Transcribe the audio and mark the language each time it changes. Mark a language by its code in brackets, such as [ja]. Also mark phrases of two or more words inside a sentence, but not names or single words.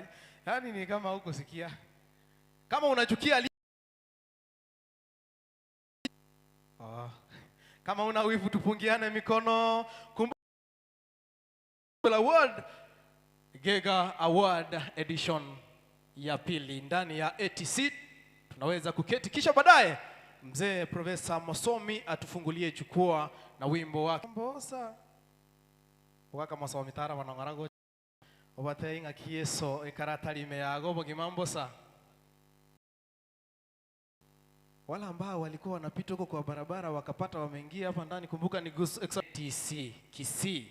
[sw] Yaani ni kama huko sikia. Kama unachukia kama una wivu tupungiane mikono. Kumbuka Award, Gega Award edition ya pili ndani ya ATC. Tunaweza kuketi kisha baadaye mzee Profesa Mosomi atufungulie jukwaa na wimbo wake. [guz] Mbosa waka Mosomi tara wanangarago obate inga kieso ekaratari meago bogimambosa. [sw] Wala ambao walikuwa wanapita huko kwa barabara wakapata wameingia hapa ndani. Kumbuka ni Goose Excellence Kisii.